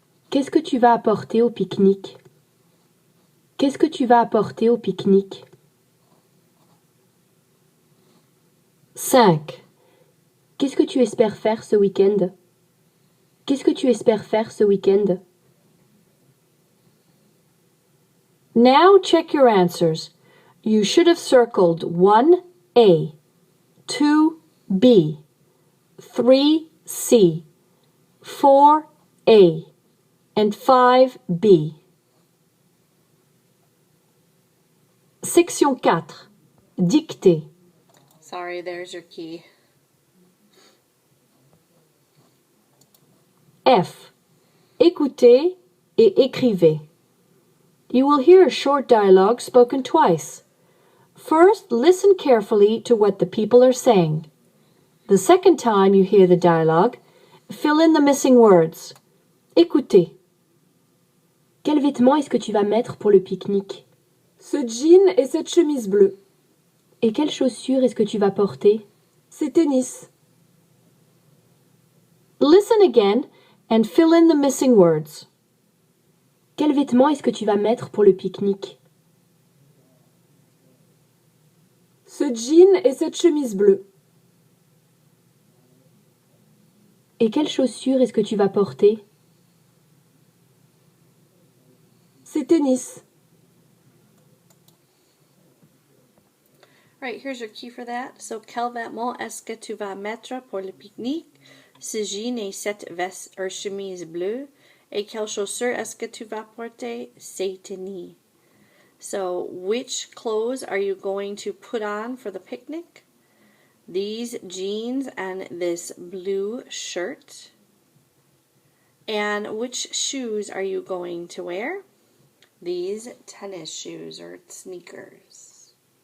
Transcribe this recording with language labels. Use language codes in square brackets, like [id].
[fr] Qu'est-ce que tu vas apporter au pique-nique? Qu'est-ce que tu vas apporter au pique-nique? 5. Qu'est-ce que tu espères faire ce week-end? Qu'est-ce que tu espères faire ce week-end? Now check your answers. You should have circled 1A, 2B, 3C, 4A, and 5B. [en] Section 4. Dictée. Sorry, there's your key. [fr] F. Écoutez et écrivez. [en] You will hear a short dialogue spoken twice. First, listen carefully to what the people are saying. The second time you hear the dialogue, fill in the missing words. [fr] Écoutez. Quel vêtement est-ce que tu vas mettre pour le pique-nique? Ce jean et cette chemise bleue. Et quelles chaussures est-ce que tu vas porter? Ces tennis. [en] Listen again and fill in the missing words. [fr] Quel vêtement est-ce que tu vas mettre pour le pique-nique? Ce jean et cette chemise bleue. Et quelles chaussures est-ce que tu vas porter? Ces tennis. [en] Right, here's your key for that. [fr] So, quel vêtement est-ce que tu vas mettre pour le pique-nique? Ce jean et cette veste ou chemise bleue. Et quelles chaussures est-ce que tu vas porter? Ces tennis. [en] So, which clothes are you going to put on for the picnic? These jeans and this blue shirt. And which shoes are you going to wear? These tennis shoes or sneakers.